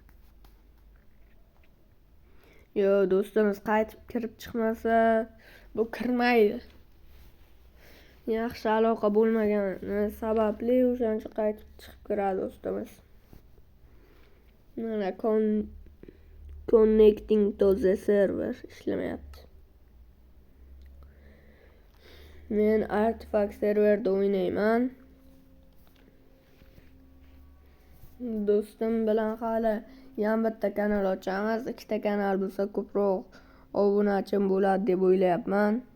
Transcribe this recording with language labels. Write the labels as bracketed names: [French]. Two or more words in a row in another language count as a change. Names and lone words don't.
[Uzbek] Do'stimiz qaytib kirib chiqmasa, bu kirmaydi. Yaxshi aloqa bo'lmagani sababli o'shancha qaytib chiqib kiradi do'stimiz. Mana [English] connecting to the server [Uzbek] ishlamayapti. Men Artifact serverda o'ynayman. Do'stim bilan hali yana bitta kanal ochamiz. 2 ta kanal bo'lsa ko'proq obunachim bo'ladi deb o'ylayapman.